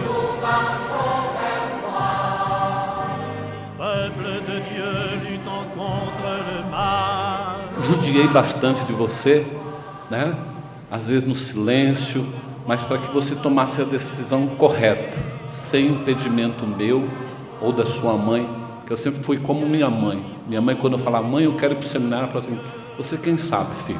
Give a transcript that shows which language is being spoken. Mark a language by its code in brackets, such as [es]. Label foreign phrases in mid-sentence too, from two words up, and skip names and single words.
[fr] Nous marchons vers toi. Peuple de Dieu, luttant contre le mal. [pt] Judiei bastante de você, né? Às vezes no silêncio, mas para que você tomasse a decisão correta, sem impedimento meu ou da sua mãe, que eu sempre fui como minha mãe. Minha mãe, quando eu falava, mãe, eu quero ir para o seminário, ela falava assim, você quem sabe, filho?